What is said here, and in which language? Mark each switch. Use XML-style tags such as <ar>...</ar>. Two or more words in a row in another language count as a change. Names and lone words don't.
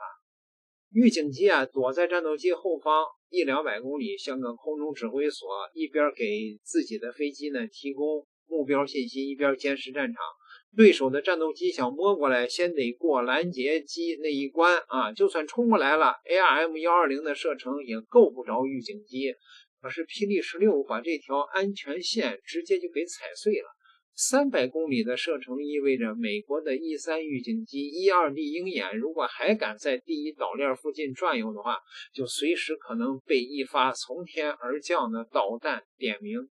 <zh>預警機躲在戰鬥機後方100-200公里，像個空中指揮所，一邊給自己的飛機提供目標信息，一邊監視戰场。对手的戰鬥機想摸過來，先得過攔截機那一關啊！就算衝過來了 ，ARM120 的射程也夠不着預警機。而是霹靂16把這条安全線直接就给踩碎了。300公里的射程意味着美國的 E3 预警机 E2D 鷹眼如果还敢在第一岛鏈附近轉悠的話，就隨時可能被一發從天而降的導彈點名。</zh>